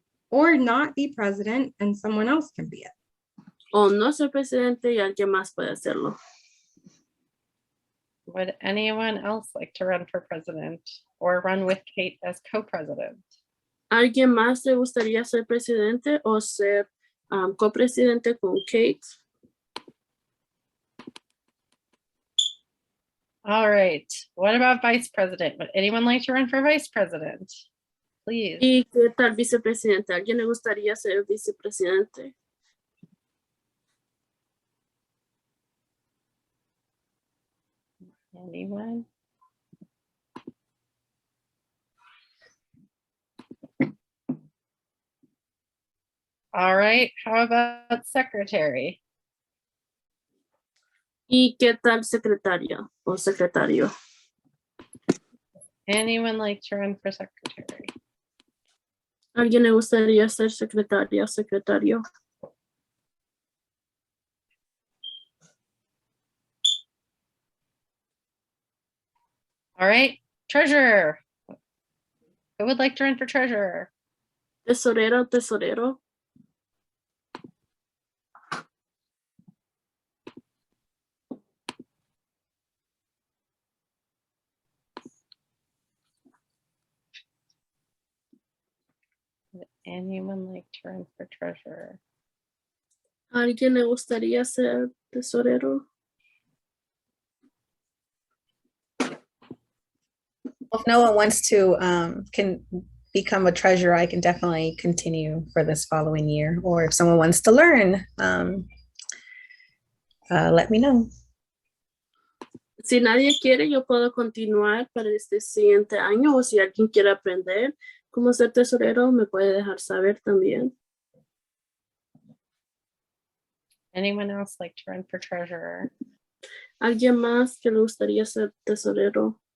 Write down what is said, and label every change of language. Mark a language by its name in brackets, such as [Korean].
[English] Or not be president and someone else can be it. [Spanish] O no ser presidente y alguien más puede hacerlo. [English] Would anyone else like to run for president or run with Kate as co-president? [Spanish] ¿Alguien más le gustaría ser presidente o ser copresidente con Kate? [English] All right. What about vice president? Would anyone like to run for vice president? Please. [Spanish] ¿Y qué tal vicepresidente? ¿Alguien le gustaría ser vicepresidente? [English] Anyone? All right, how about secretary? [Spanish] ¿Y qué tal secretaria o secretario? [English] Anyone like to run for secretary? [Spanish] ¿Alguien le gustaría ser secretaria o secretario? [English] All right, treasurer. Who would like to run for treasurer? [Spanish] Tesorero, tesorero. [English] Would anyone like to run for treasurer? [Spanish] ¿Alguien le gustaría ser tesorero? [English] If no one wants to can become a treasurer, I can definitely continue for this following year. Or if someone wants to learn, let me know. [Spanish] Si nadie quiere, yo puedo continuar para este siguiente año, o si alguien quiere aprender cómo ser tesorero, me puede dejar saber también. [English] Anyone else like to run for treasurer? [Spanish] ¿Alguien más que le gustaría ser tesorero?